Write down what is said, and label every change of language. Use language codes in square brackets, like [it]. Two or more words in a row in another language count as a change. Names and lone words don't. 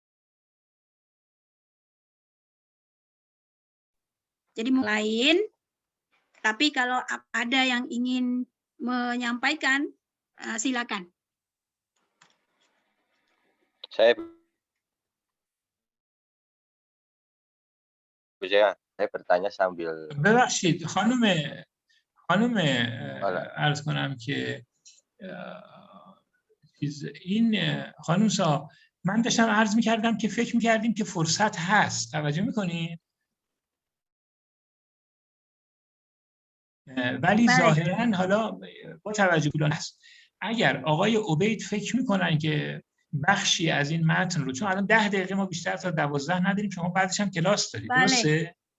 [id] Jadi lain, tapi kalau ada yang ingin menyampaikan, silakan. Saya bertanya sambil. [fa] ببخشید خانم عرض کنم که این خانم سا من داشتم عرض میکردم که فکر میکردیم که فرصت هست، توجه میکنید؟ ولی ظاهرا حالا با توجه به هست اگر آقای عبید فکر میکنن که بخشی از این متن رو، چون الان 10 دقیقه ما بیشتر تا 12 نداریم، شما بعدش هم کلاس دارید، درسته؟